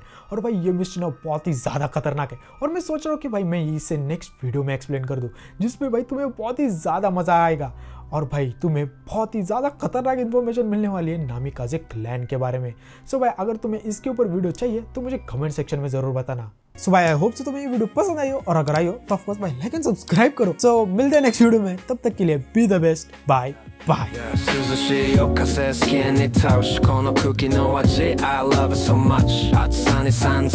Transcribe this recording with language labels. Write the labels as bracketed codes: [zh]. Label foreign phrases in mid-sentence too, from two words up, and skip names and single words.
[hi] और भाई ये मिस्ट्री ना बहुत ही ज्यादा खतरनाक है और मैं सोच रहा हूँ कि भाई मैं इसे [en] next video [hi] में एक्सप्लेन कर दूँ जिसमें भाई तुम्हें बहुत ही ज्यादा मजा आएगा और भाई तुम्हें बहुत ही ज्यादा खतरनाक इन्फॉर्मेशन मिलने वाली है नामिकाजे क्लैन के बारे में। सो भाई अगर तुम्हें इसके ऊपर वीडियो चाहिए तो मुझे [en] comment section [hi] में जरूर बताना। सो भाई [en] I hope so [hi] तुम्हें ये वीडियो पसंद आई हो और अगर आई हो तो [en] of course [hi] भाई [en] like and subscribe [hi] करो। सो मिलते हैं [en] next video [hi] में, तब तक के लिए [en] be the best, bye bye. [ja] 涼しい夜風好きに倒しこの空気の味 [en] I love it so much [ja] 暑さに散々